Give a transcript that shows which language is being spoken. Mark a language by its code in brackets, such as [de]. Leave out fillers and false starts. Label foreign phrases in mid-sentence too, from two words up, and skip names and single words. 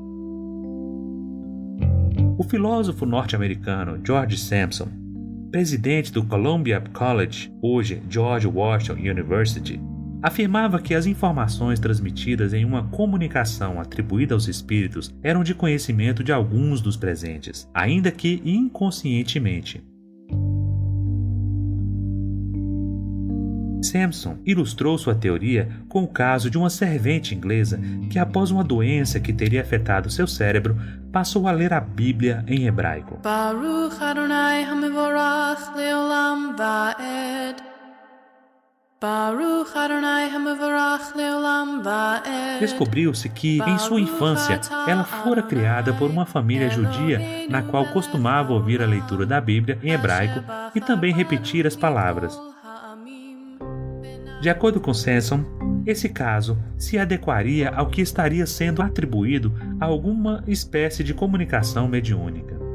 [pt] O filósofo norte-americano George Sampson, presidente do Columbia College, hoje George Washington University, afirmava que as informações transmitidas em uma comunicação atribuída aos espíritos eram de conhecimento de alguns dos presentes, ainda que inconscientemente. Sampson ilustrou sua teoria com o caso de uma servente inglesa que, após uma doença que teria afetado seu cérebro, passou a ler a Bíblia em hebraico. [he] ברוך אדוני המבורך לעולם ועד. ברוך אדוני המבורך לעולם ועד. [pt] Descobriu-se que, em sua infância, ela fora criada por uma família judia na qual costumava ouvir a leitura da Bíblia em hebraico e também repetir as palavras. De acordo com Sampson, esse caso se adequaria ao que estaria sendo atribuído a alguma espécie de comunicação mediúnica.